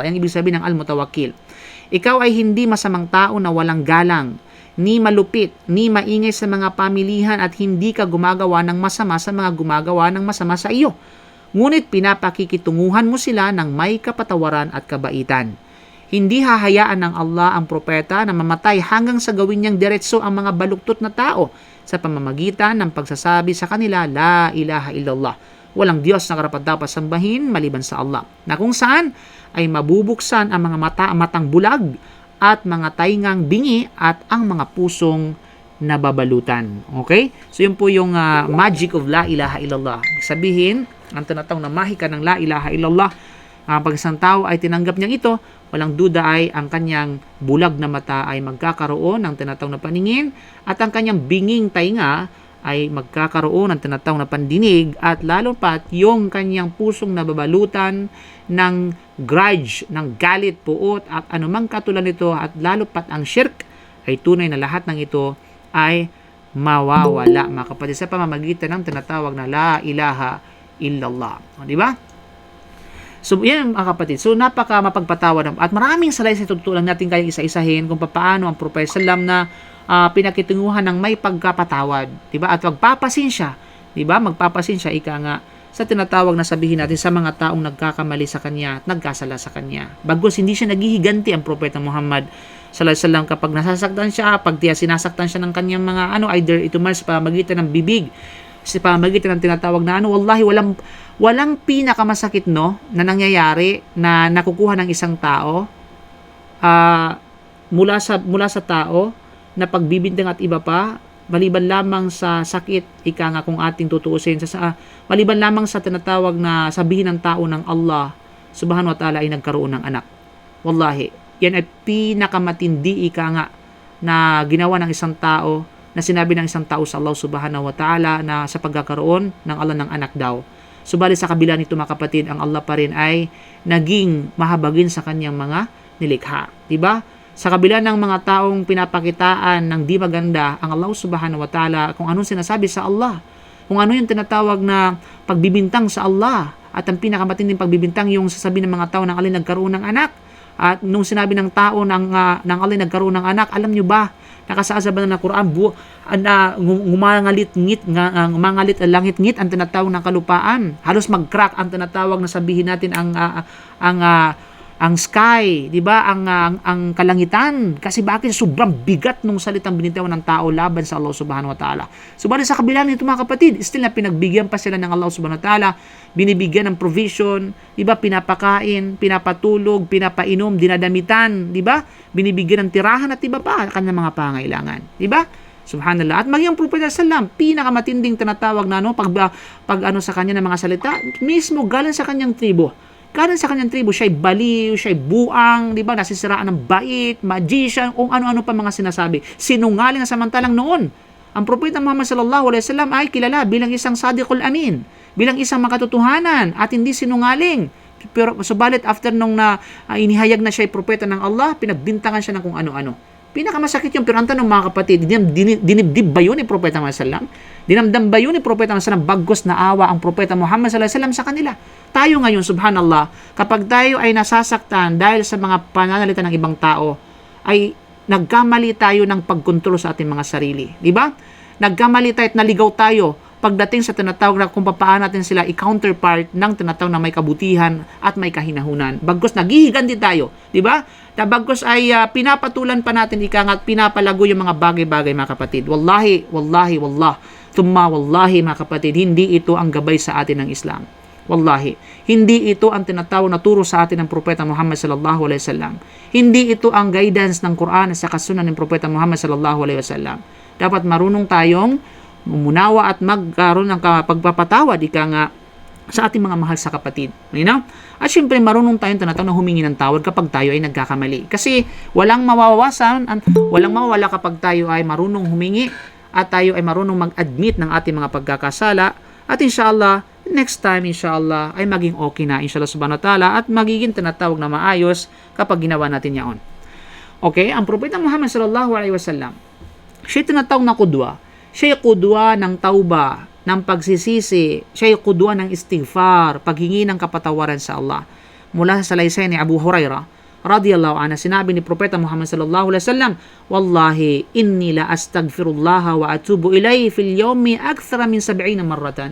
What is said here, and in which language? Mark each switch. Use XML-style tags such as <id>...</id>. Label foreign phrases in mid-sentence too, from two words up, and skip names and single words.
<tl>Yan ibig sabihin ng Al-Mutawakkil. Ikaw ay hindi masamang tao na walang galang, ni malupit, ni maingay sa mga pamilihan at hindi ka gumagawa ng masama sa mga gumagawa ng masama sa iyo. Ngunit pinapakikitunguhan mo sila ng may kapatawaran at kabaitan. Hindi hahayaan ng Allah ang propeta na mamatay hanggang sa gawin niyang diretso ang mga baluktot na tao sa pamamagitan ng pagsasabi sa kanila,</tl> <ar>لا إله إلا الله.</ar> <tl>Walang Diyos na karapat-dapat sambahin maliban sa Allah. Na kung saan ay mabubuksan ang mga matang bulag at mga taingang bingi at ang mga pusong nababalutan. Okay? So yun po yung</tl> <en>magic of</en> <ar>لا إله إلا الله.</ar> <tl>Sabihin, ang tinatawag na mahika ng</tl> <ar>لا إله إلا الله,</ar> <tl>pag isang tao ay tinanggap niyang ito, walang duda ay ang kanyang bulag na mata ay magkakaroon ng tinatawag na paningin at ang kanyang binging tainga ay magkakaroon ng tinatawag na pandinig at lalo pat yung kanyang pusong nababalutan ng grudge, ng galit, puot at anumang katulad nito at lalo pat ang shirk ay tunay na lahat ng ito ay mawawala mga kapatid sa pamamagitan ng tinatawag na</tl> <ar>لا إله إلا الله.</ar> <tl>Di ba? So, yan mga kapatid. So, napaka mapagpatawad at maraming salaysay tutulan natin kayong isa-isahin kung paano ang Propeta Sallam na pinakitunguhan ng may pagkapatawad. Di ba? At magpapasinsya. Di ba? Magpapasinsya, ika nga, sa tinatawag na sabihin natin sa mga taong nagkakamali sa kanya at nagkasala sa kanya. Bagos hindi siya naghihiganti ang Propeta Muhammad</tl> <ar>صلى الله عليه وسلم</ar> <tl>kapag nasasaktan siya, pag sinasaktan siya ng kanyang mga either ito man sa pamamagitan ng bibig, sa pamamagitan ng tinatawag na wallahi walang pinakamasakit na nangyayari na nakukuha ng isang tao mula sa tao na pagbibintang at iba pa maliban lamang sa sakit, ika nga kung ating tutuusin maliban lamang sa tinatawag na sabihin ng tao ng Allah</tl> <ar>سبحانه وتعالى</ar> <tl>ay nagkaroon ng anak. Wallahi, yan ay pinakamatindi, ika nga, na ginawa ng isang tao, na sinabi ng isang tao sa Allah</tl> <ar>سبحانه وتعالى</ar> <tl>na sa pagkakaroon ng Allah ng anak daw. Subalit sa kabila nito mga kapatid, ang Allah pa rin ay naging mahabagin sa kanyang mga nilikha. Diba? Sa kabila ng mga taong pinapakitaan ng di maganda, ang Allah</tl> <ar>سبحانه وتعالى,</ar> <tl>kung anong sinasabi sa Allah, kung ano yung tinatawag na pagbibintang sa Allah, at ang pinakamatinding pagbibintang yung sasabihin ng mga tao ng alin nagkaroon ng anak. At nung sinabi ng tao ng alin nagkaroon ng anak, alam nyo ba, nakasaasa ba na Quran, ngumangalit langit-ngit ang tinatawag ng kalupaan. Halos mag-crack ang tinatawag na sabihin natin ang sky, di ba? Ang kalangitan. Kasi bakit? Sobrang bigat nung salitang binitawan ng tao laban sa Allah</tl> <ar>سبحانه وتعالى.</ar> <tl>Subalit sa kabila nito mga kapatid, still na pinagbigyan pa sila ng Allah</tl> <ar>سبحانه وتعالى,</ar> <tl>binibigyan ng provision, di ba? Pinapakain, pinapatulog, pinapainom, dinadamitan, di ba? Binibigyan ng tirahan at iba pa kanyang mga pangailangan, di ba?</tl> <ar>Subhanallah.</ar> <tl>At maging ang Propeta sallam, pinakamatinding tinatawag na pag sa kanya ng mga salita, mismo galing sa kanyang tribo. Galing sa kanyang tribo, siya'y baliw, siya'y buang, di ba? Nasisiraan ng bait, magician, kung ano-ano pa mga sinasabi. Sinungaling samantalang noon. Ang Propeta Muhammad</tl> <ar>صلى الله عليه وسلم</ar> <tl>ay kilala bilang isang</tl> <ar>الصادق الأمين,</ar> <tl>bilang isang makatotohanan at hindi sinungaling. Pero subalit after nung inihayag na siya'y propeta ng Allah, pinagbintangan siya ng kung ano-ano. Pinakamasakit yung pero ang tanong mga kapatid, dinibdib ba yun ni Propeta Muhammad sallam? Dinamdam ba yun ni Propeta Muhammad sallam? Bagos na awa ang Propeta Muhammad</tl> <ar>صلى الله عليه وسلم</ar> <tl>sa kanila. Tayo ngayon, subhanallah, kapag tayo ay nasasaktan dahil sa mga pananalita ng ibang tao, ay nagkamali tayo ng pagkontrol sa ating mga sarili. Di ba? Nagkamali tayo at naligaw tayo pagdating sa tinatawag na kung paano natin sila i-counterpart ng tinatawag na may kabutihan at may kahinahunan. Bagos naghihiganti tayo. Di ba? Na bagos ay pinapatulan pa natin at pinapalago yung mga bagay-bagay mga kapatid.</tl> <ar>والله، ثم والله</ar> <tl>mga kapatid, hindi ito ang gabay sa atin ng Islam. Wallahi, hindi ito ang tinatawag na turo sa atin ng Propeta Muhammad</tl> <ar>صلى الله عليه وسلم.</ar> <tl>Hindi ito ang guidance ng Quran sa kasunod ng Propeta Muhammad</tl> <ar>صلى الله عليه وسلم.</ar> <tl>Dapat marunong tayong umunawa at magkaroon ng pagpapatawad sa ating mga mahal sa kapatid. At syempre marunong tayong tinatawag na humingi ng tawad kapag tayo ay nagkakamali. Kasi walang mawawala kapag tayo ay marunong humingi at tayo ay marunong mag-admit ng ating mga pagkakasala. At inshallah, next time, inshallah, ay maging okay na,</tl> <ar>إن شاء الله سبحانه وتعالى,</ar> <tl>at magiging tinatawag na maayos kapag ginawa natin yaon. Okay? Ang Propeta Muhammad</tl> <ar>صلى الله عليه وسلم,</ar> <tl>siya tinatawag na kudwa. Siya kudwa ng tauba, ng pagsisisi. Siya kudwa ng istighfar, paghingi ng kapatawaran sa Allah. Mula sa salaysay ni Abu Hurairah,</tl> <ar>رضي الله عنه,</ar> <tl>sinabi ni Propeta Muhammad</tl> <ar>صلى الله عليه وسلم، والله، إني لأستغفر الله وأتوب إليه في اليوم أكثر من 70 مرة.</ar>